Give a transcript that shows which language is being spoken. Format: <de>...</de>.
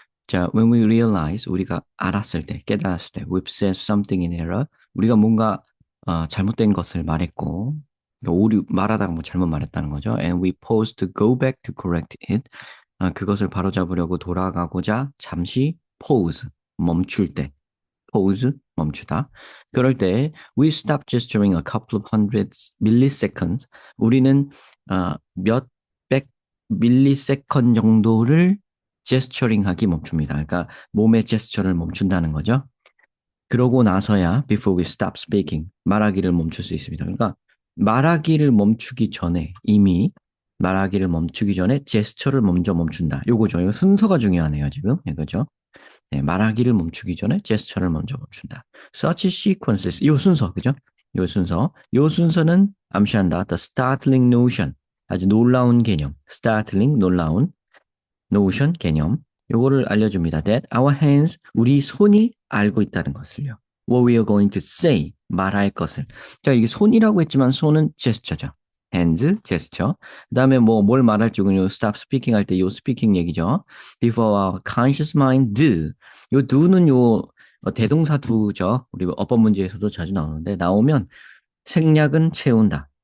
<ko>자,</ko> <en>when we realize,</en> <ko>우리가 알았을 때, 깨달았을 때,</ko> <en>we've said something in error,</en> <ko>우리가 뭔가 잘못된 것을 말했고, 그러니까 말하다가 뭐 잘못 말했다는 거죠.</ko> <en>And we pause to go back to correct it.</en> <ko>그것을 바로잡으려고 돌아가고자 잠시 pause, 멈출 때, pause, 멈추다. 그럴 때</ko> <en>we stop gesturing a couple of hundred milliseconds.</en> <ko>우리는 몇백 밀리세컨 정도를 gesturing하기 멈춥니다. 그러니까 몸의 제스처를 멈춘다는 거죠. 그러고 나서야</ko> <en>before we stop speaking</en> <ko>말하기를 멈출 수 있습니다. 그러니까 말하기를 멈추기 전에 이미 말하기를 멈추기 전에 제스처를 먼저 멈춘다. 요거죠. 이거 순서가 중요하네요, 지금. 네, 그죠? 네, 말하기를 멈추기 전에 제스처를 먼저 멈춘다.</ko> <en>Such sequences,</en> <ko>요 순서, 그죠? 요 순서는 암시한다.</ko> <en>The startling notion,</en> <ko>아주 놀라운 개념. startling, 놀라운, notion, 개념. 요거를 알려줍니다.</ko> <en>That our hands,</en> <ko>우리 손이 알고 있다는 것을요.</ko> <en>What we are going to say,</en> <ko>말할 것을. 자, 이게 손이라고 했지만 손은 제스처죠. hands, 제스처. 그 다음에 뭐 뭘 말할지 요 stop speaking 할 때 요 speaking 얘기죠.</ko> <en>Before our conscious mind do.</en> <ko>요 do는 요 대동사 do죠. 우리 어법 문제에서도 자주 나오는데 나오면 생략은 채운다.</ko>